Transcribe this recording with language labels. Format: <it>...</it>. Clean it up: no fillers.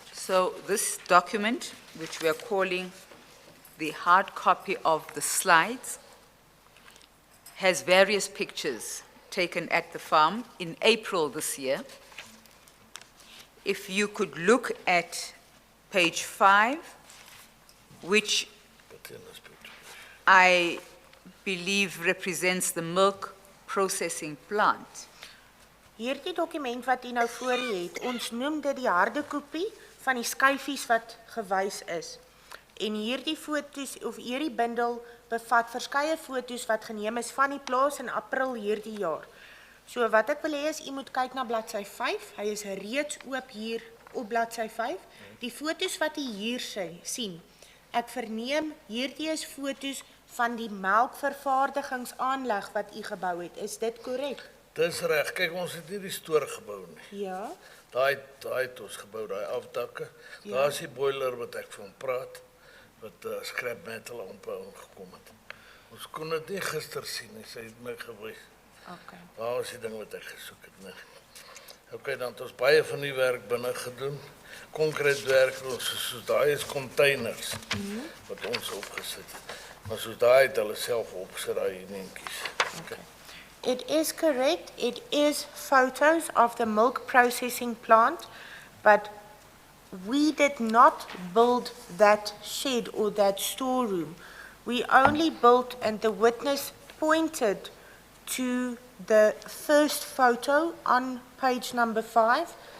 <en>So this document, which we are calling the hard copy of the slides, has various pictures taken at the farm in April this year. If you could look at page 5, which I believe represents the milk processing plant.</en> <af>Hierdie dokument wat u nou voor u het, ons noem dit die harde kopie van die skyfies wat gewys is. En hierdie foto's of hierdie bundel bevat verskeie foto's wat geneem is van die plaas in April hierdie jaar. So wat ek wil hê is u moet kyk na bladsy 5. Hy is reeds oop hier op bladsy 5. Die foto's wat u hier sien. Ek verneem hierdie is foto's van die melkvervaardigingsaanleg wat u gebou het. Is dit korrek? Dis reg. Kyk, ons het nie die stoor gebou nie. Ja. Daai het ons gebou, daai afdakke. Ja. Daar is die boiler wat ek van praat, wat</af> <en>scrap metal</en> <af>aangekom het. Ons kon dit nie gister sien nie, sy het my gewys. Okay. Daar is die ding wat ek gesoek het, nee. Okay, dan het ons baie van die werk binne gedoen. Konkreetwerk, soos daai is containers wat ons opgesit het. Maar soos daai het hulle self opgesit, daai netjies. Okay.</af> <en>It is correct. It is photos of the milk processing plant, but we did not build that shed or that storeroom. We only built, and the witness pointed to the first photo on page number 5.</en>